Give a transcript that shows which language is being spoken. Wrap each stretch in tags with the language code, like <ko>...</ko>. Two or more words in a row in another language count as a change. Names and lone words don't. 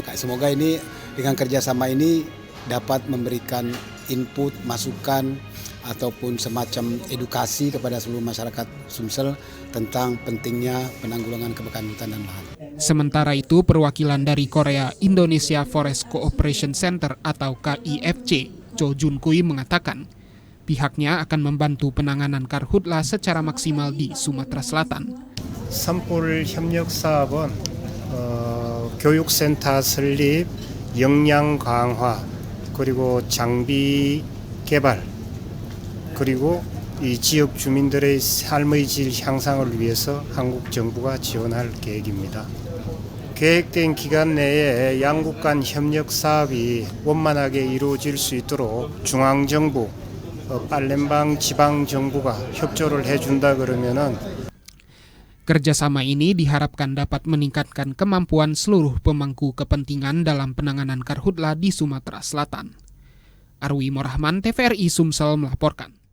<id>Semoga ini dengan kerjasama ini dapat memberikan input, masukan, ataupun semacam edukasi kepada seluruh masyarakat Sumsel tentang pentingnya penanggulangan kebakaran hutan dan lahan. Sementara itu, perwakilan dari Korea Indonesia Forest Cooperation Center atau KIFC, Cho Jun-kui mengatakan, pihaknya akan membantu penanganan karhutla secara maksimal di Sumatera Selatan.</id> <ko>산불 협력 사업은 교육센터 설립, 역량 강화, 그리고 장비 개발, 그리고 이 지역 주민들의 삶의 질 향상을 위해서 한국 정부가 지원할 계획입니다. 계획된 기간 내에 양국 간 협력 사업이 원만하게 이루어질 수 있도록 중앙정부, 팔렘방 지방정부가 협조를 해준다 그러면은</ko> <id>Kerjasama ini diharapkan dapat meningkatkan kemampuan seluruh pemangku kepentingan dalam penanganan karhutla di Sumatera Selatan. Arwi Morahman, TVRI Sumsel melaporkan.</id>